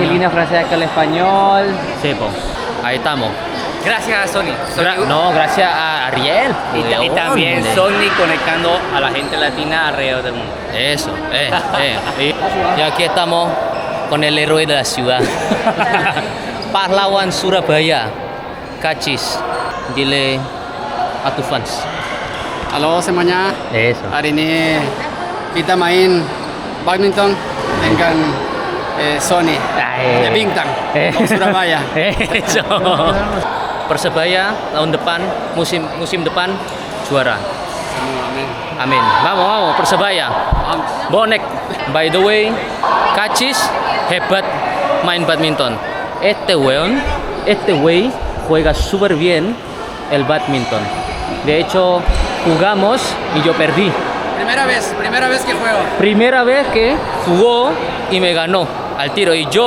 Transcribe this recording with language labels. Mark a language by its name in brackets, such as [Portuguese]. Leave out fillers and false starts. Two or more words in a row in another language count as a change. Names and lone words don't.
[Spanish] argelina francesa que habla español. Sí, po. Ahí estamos. Gracias a Sony. No, gracias a Ariel. Y también Sony conectando a la gente latina alrededor del mundo. Eso, Y aquí estamos con el héroe de la ciudad. [Indonesian] Pahlawan Surabaya. Kachis. [Spanish] Dile a tus fans. [Indonesian] Halo semuanya, [Spanish] Eso. [Indonesian] hari ini kita main badminton dengan Sony [Spanish] Ay. [Indonesian] Bintang of Surabaya. [Spanish] Eso. [Indonesian] Persebaya tahun depan, musim depan juara. [Spanish] Amin. Vamos, Persebaya. Bonek. [English] By the way, [Indonesian] Kachis hebat main badminton. [Spanish] Este güey juega súper bien el badminton. De hecho, jugamos y yo perdí. Primera vez que juego. Primera vez que jugó y me ganó al tiro.